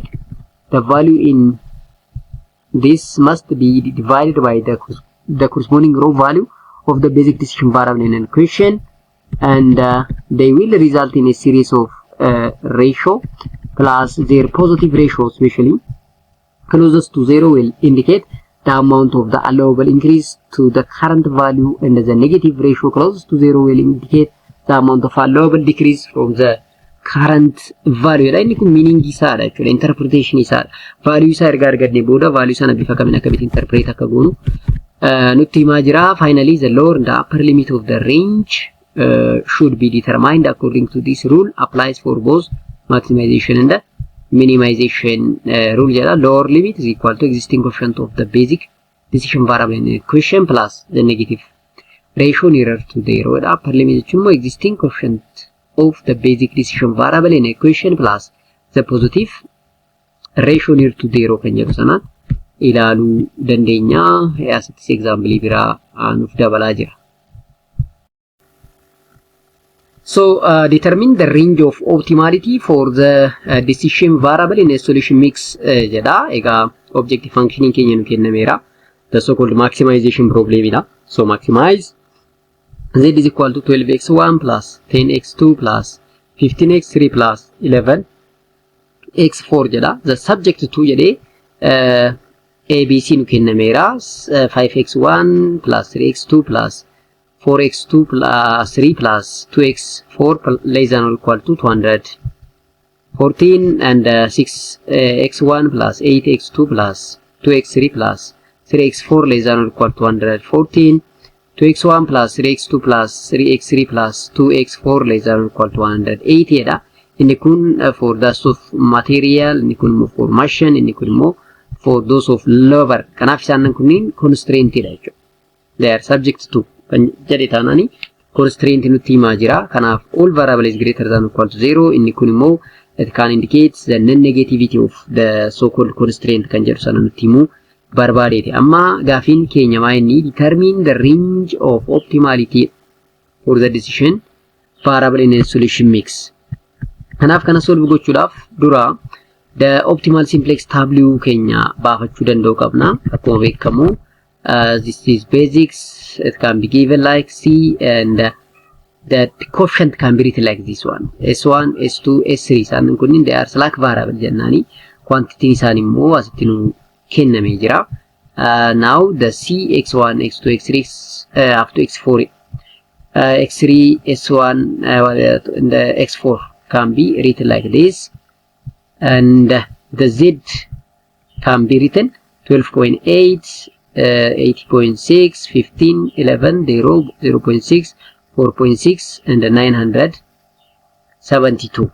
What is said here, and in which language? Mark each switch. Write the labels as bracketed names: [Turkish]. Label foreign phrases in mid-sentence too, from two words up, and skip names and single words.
[English] The value in this must be divided by the corresponding row value of the basic decision variable in an equation, and they will result in a series of ratio plus their positive ratio, especially closest to 0 will indicate the amount of the allowable increase to the current value, and the negative ratio closest to 0 will indicate the amount of allowable decrease from the current value. [Oromo] Inni kun meaning isaadha jechuudha, interpretation isaadha. Value isaa erga arganne booda value sana bifa kamiin akkamitti interpret akka goonu nutti himaa jira. [English] Finally, the lower and the upper limit of the range should be determined according to this rule. Applies for both maximization and the minimization rule. Lower limit is equal to existing coefficient of the basic decision variable in the equation plus the negative ratio nearer to 0. Upper limit is existing coefficient of the basic decision variable in equation plus the positive ratio near to 0 [Oromo] kan jedhu sana ilaaluu dandeenya. Asittis example biraa nuuf dabalaa jira. [English] So determine the range of optimality for the decision variable in a solution mix jedha. [Oromo] Egaa [English] objective functioning [Oromo] keenya nu kennameera, [English] the so called maximization problem ila. So maximize z is equal to 12x1 plus 10x2 plus 15x3 plus 11x4 jedha. The subject to [Oromo] jedhe ABC nu kennameera [English] 5x1 plus 3x2 plus 4x2 plus 3 plus 2x4 less than or equal to 214 and 6x1 plus 8x2 plus 2x3 plus 3x4 less than or equal to 214 2x1 plus 3x2 plus 3x3 plus 2x4 less than or equal to 180 dha. [Oromo] Inni kun [English] for those of material, [Oromo] inni kun [English] for machine, [Oromo] inni kun [English] for those of labor. [Oromo] Kanaaf isaan kunniin constraint dha jechuudha. [English] They are subject to [Oromo] jedhe taanani constraint nutti himaa jira. [English] Kanaaf all variables greater than or equal to 0. [Oromo] Inni kun immoo [English] it can indicate the non-negativity of the so-called constraint [Oromo] kan jedhu sana nutti himuu barbaadeeti. Amma gaafiin keenya maa inni [English] determine the range of optimality for the decision variable in a solution mix. [Oromo] Kanaaf kana solve gochuudhaaf dura [English] the optimal simplex tableau [Oromo] keenya baafachuu danda'u qabna. Akkuma beekamu [English] this is basics. It can be given like C and that coefficient can be written like this one. S1, S2, S3 [Oromo] isaan kunniin [English] they are slack variable jennani. [Oromo] Quantity isaan immoo asitti nu kennamee jira. [English] Now the C, X1, X2, X3 up to X4, X3, S1 and the X4 can be written like this, and the Z can be written 12.8, 80.6, 15, 11, 0, 0.6, 4.6, and 972.